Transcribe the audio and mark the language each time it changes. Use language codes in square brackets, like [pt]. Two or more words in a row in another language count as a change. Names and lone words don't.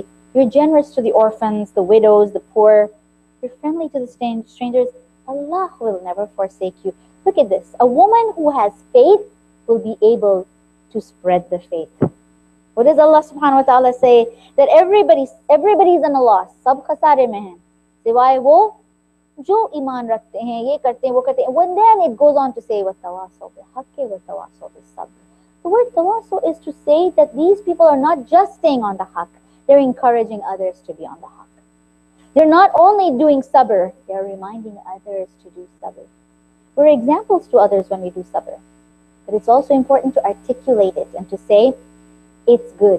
[en] You're generous to the orphans, the widows, the poor. You're friendly to the strangers. Allah will never forsake you. Look at this. A woman who has faith will be able to spread the faith. What does [ar] الله سبحانه وتعالى [en] say? That everybody's in a loss. [ur] سب خسارے میں ہیں. سوائے وہ جو ایمان رکھتے ہیں، یہ کرتے ہیں، وہ کرتے ہیں. [en] And then it goes on to say, [ar] وَتَوَاصَوْا بِالْحَقِّ وَتَوَاصَوْا بِالصَّبْرِ. [en] The word tawaso is to say that these people are not just staying on the haqq. They're encouraging others to be on the haqq. They're not only doing sabr, they're reminding others to do sabr. We're examples to others when we do sabr. But it's also important to articulate it and to say, it's good.